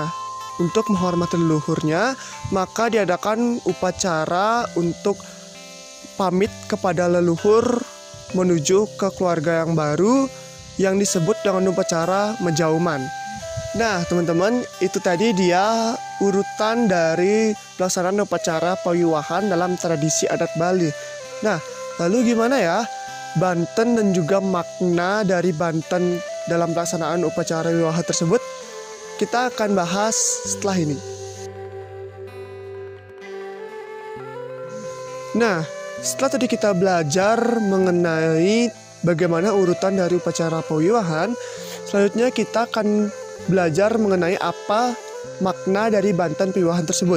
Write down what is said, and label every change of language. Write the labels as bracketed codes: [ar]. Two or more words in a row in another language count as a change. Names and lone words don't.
[id] Untuk menghormati leluhurnya, maka diadakan upacara untuk pamit kepada leluhur menuju ke keluarga yang baru yang disebut dengan upacara menjauman. Nah, teman-teman, itu tadi dia urutan dari pelaksanaan upacara pawiwahan dalam tradisi adat Bali. Nah, lalu gimana ya Banten dan juga makna dari Banten dalam pelaksanaan upacara wiwaha tersebut? Kita akan bahas setelah ini. Nah, setelah tadi kita belajar mengenai bagaimana urutan dari upacara pawiwahan, selanjutnya kita akan belajar mengenai apa makna dari Banten pawiwahan tersebut.